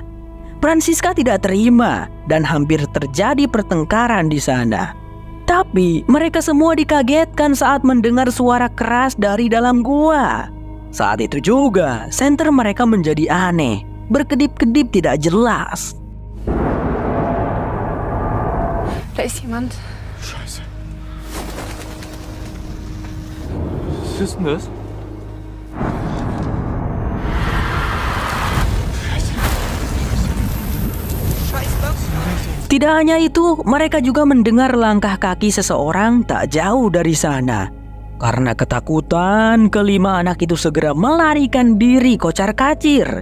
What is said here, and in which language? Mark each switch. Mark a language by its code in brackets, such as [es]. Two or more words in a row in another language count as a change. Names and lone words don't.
[id] Franziska tidak terima dan hampir terjadi pertengkaran di sana. Tapi mereka semua dikagetkan saat mendengar suara keras dari dalam gua. Saat itu juga senter mereka menjadi aneh, berkedip-kedip tidak jelas. [de] Da ist jemand. Scheiße. Was ist denn das? [id] Tidak hanya itu, mereka juga mendengar langkah kaki seseorang tak jauh dari sana. Karena ketakutan, kelima anak itu segera melarikan diri kocar-kacir.